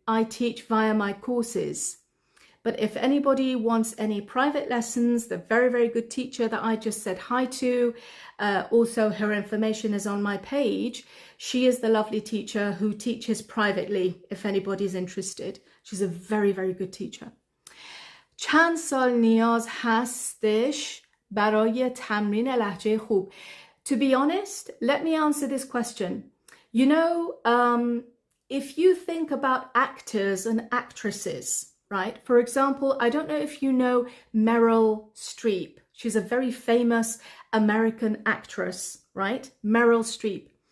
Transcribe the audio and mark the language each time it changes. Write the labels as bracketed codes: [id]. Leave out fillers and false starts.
[en] I teach via my courses. But if anybody wants any private lessons, the very, very good teacher that I just said hi to, also her information is on my page. She is the lovely teacher who teaches privately, if anybody's interested. She's a very, very good teacher. [fa] چند سال نیاز هستش برای تمرین لهجه خوب? [en] To be honest, let me answer this question. You know, if you think about actors and actresses, right? For example, I don't know if you know Meryl Streep. She's a very famous American actress, right? Meryl Streep.